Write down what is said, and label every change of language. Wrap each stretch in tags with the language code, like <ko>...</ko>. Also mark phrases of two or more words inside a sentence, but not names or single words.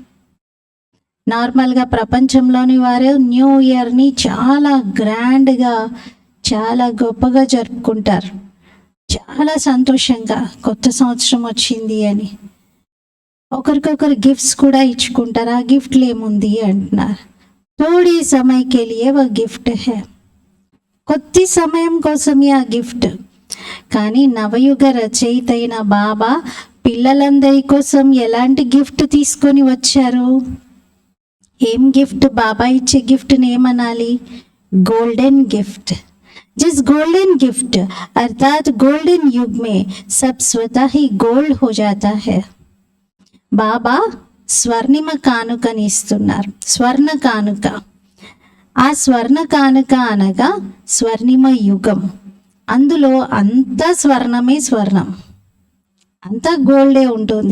<te>నార్మల్గా ప్రపంచంలోని వారు</te> <en>New Yearని</en> <te>చాలా గ్రాండ్గా, చాలా గొప్పగా జరుపుకుంటారు. చాలా సంతోషంగా కొత్త సంవత్సరం వచ్చింది అని ఒకరికొకరు గిఫ్ట్స్ కూడా ఇచ్చుకుంటారు. ఆ గిఫ్ట్లు ఏముంది అంటున్నారు,</te> <hi>थोड़ी समयके लिये वा गिफ्ट है,</hi> <te>కొద్ది సమయం కోసమే ఆ గిఫ్ట్. కానీ నవయుగ రచయిత అయిన బాబా పిల్లలందరి కోసం ఎలాంటి గిఫ్ట్ తీసుకొని వచ్చారు? ఏం గిఫ్ట్? బాబా ఇచ్చే గిఫ్ట్ని ఏమనాలి?</te> <en>golden gift.</en> <hi>जिस</hi> <en>golden gift</en> <hi>अर्थात गोल्डन युग में सब स्वतः ही गोल्ड हो जाता है.</hi> <te>బాబా స్వర్ణిమ కానుకని ఇస్తున్నారు, స్వర్ణ కానుక. ఆ స్వర్ణ కానుక అనగా స్వర్ణిమ యుగం. అందులో అంతా స్వర్ణమే, స్వర్ణం అంతా గోల్డే ఉంటుంది.</te>